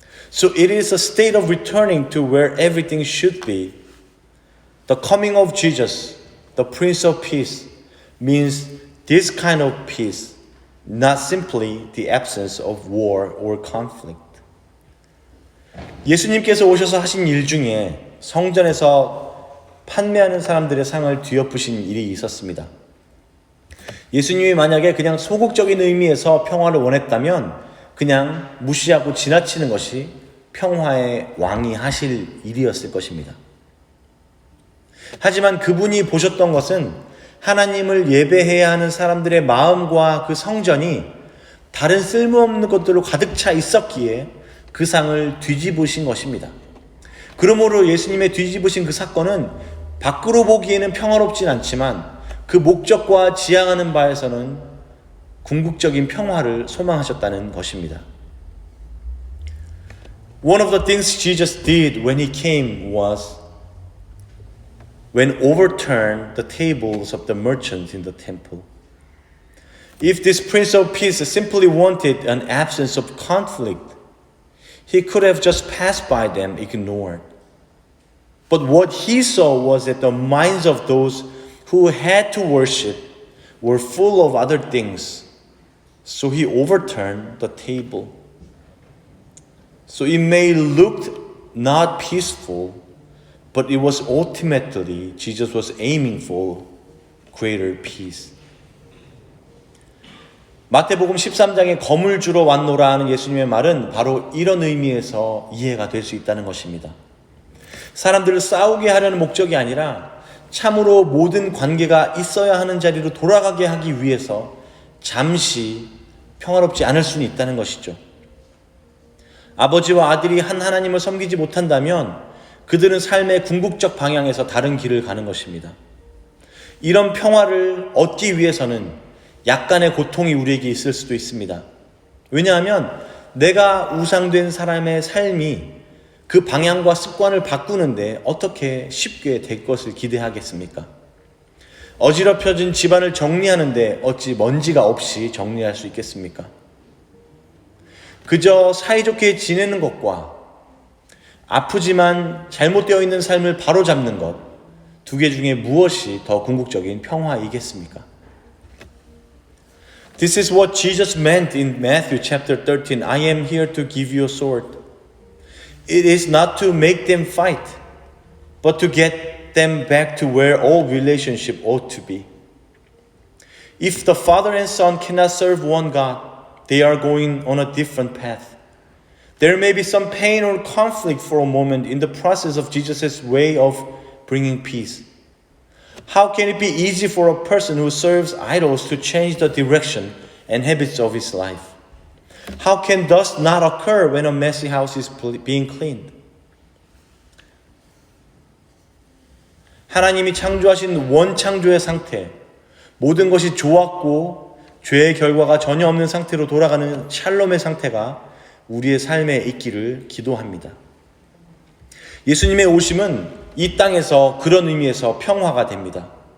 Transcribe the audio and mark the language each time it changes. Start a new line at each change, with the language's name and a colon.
English: So it is a state of returning to where everything should be. The coming of Jesus, the Prince of Peace, means this kind of peace, not simply the absence of war or conflict.
Korean: 예수님께서 오셔서 하신 일 중에 성전에서 판매하는 사람들의 상을 뒤엎으신 일이 있었습니다. 예수님이 만약에 그냥 소극적인 의미에서 평화를 원했다면 그냥 무시하고 지나치는 것이 평화의 왕이 하실 일이었을 것입니다. 하지만 그분이 보셨던 것은 하나님을 예배해야 하는 사람들의 마음과 그 성전이 다른 쓸모없는 것들로 가득 차 있었기에 그 상을 뒤집으신 것입니다. 그러므로 예수님의 뒤집으신 그 사건은 밖으로 보기에는 평화롭진 않지만 그 목적과 지향하는 바에서는 궁극적인 평화를 소망하셨다는 것입니다.
English: One of the things Jesus did when He came was when overturned the tables of the merchants in the temple. If this Prince of Peace simply wanted an absence of conflict, He could have just passed by them, ignored. But what He saw was that the minds of those who had to worship were full of other things. So He overturned the table. So it may look not peaceful, but it was ultimately Jesus was aiming for greater peace.
Korean: 마태복음 13장에 검을 주러 왔노라 하는 예수님의 말은 바로 이런 의미에서 이해가 될 수 있다는 것입니다. 사람들을 싸우게 하려는 목적이 아니라 참으로 모든 관계가 있어야 하는 자리로 돌아가게 하기 위해서 잠시 평화롭지 않을 수는 있다는 것이죠. 아버지와 아들이 한 하나님을 섬기지 못한다면 그들은 삶의 궁극적 방향에서 다른 길을 가는 것입니다. 이런 평화를 얻기 위해서는 약간의 고통이 우리에게 있을 수도 있습니다. 왜냐하면 내가 우상된 사람의 삶이 그 방향과 습관을 바꾸는데 어떻게 쉽게 될 것을 기대하겠습니까? 어지럽혀진 집안을 정리하는데 어찌 먼지가 없이 정리할 수 있겠습니까? 그저 사이좋게 지내는 것과 아프지만 잘못되어 있는 삶을 바로잡는 것, 두 개 중에 무엇이 더 궁극적인 평화이겠습니까?
English: This is what Jesus meant in Matthew chapter 13. I am here to give you a sword. It is not to make them fight, but to get them back to where all relationship ought to be. If the father and son cannot serve one God, they are going on a different path. There may be some pain or conflict for a moment in the process of Jesus' way of bringing peace. How can it be easy for a person who serves idols to change the direction and habits of his life? How can dust not occur when a messy house is being cleaned?
Korean: 하나님이 창조하신 원창조의 상태, 모든 것이 좋았고 죄의 결과가 전혀 없는 상태로 돌아가는 샬롬의 상태가 우리의 삶에 있기를 기도합니다. 예수님의 오심은 이 땅에서 그런 의미에서 평화가 됩니다.